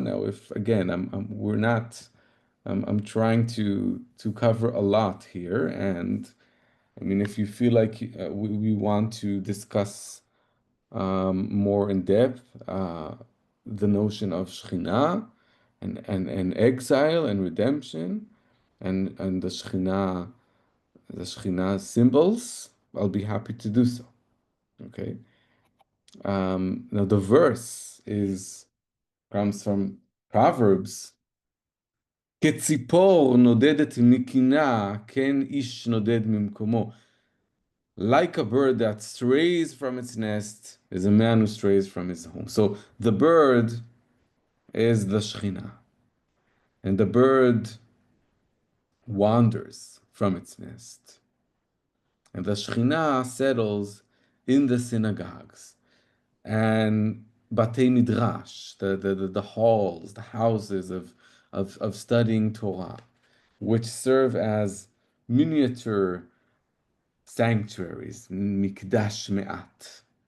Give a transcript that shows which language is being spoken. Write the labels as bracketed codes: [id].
[en] Now, if again, I'm trying to cover a lot here, and I mean, if you feel like we want to discuss more in depth the notion of Shekhinah and exile and redemption and the Shekhinah symbols, I'll be happy to do so. Okay. Now the verse comes from Proverbs. [he] כציפור נודדת מקינה, כן איש נודד ממקומו. [en] Like a bird that strays from its nest is a man who strays from his home. So the bird is the Shekhinah. And the bird wanders from its nest. And the Shekhinah settles in the synagogues and Batei Midrash, the halls, the houses of studying Torah, which serve as miniature sanctuaries, Mikdash Me'at.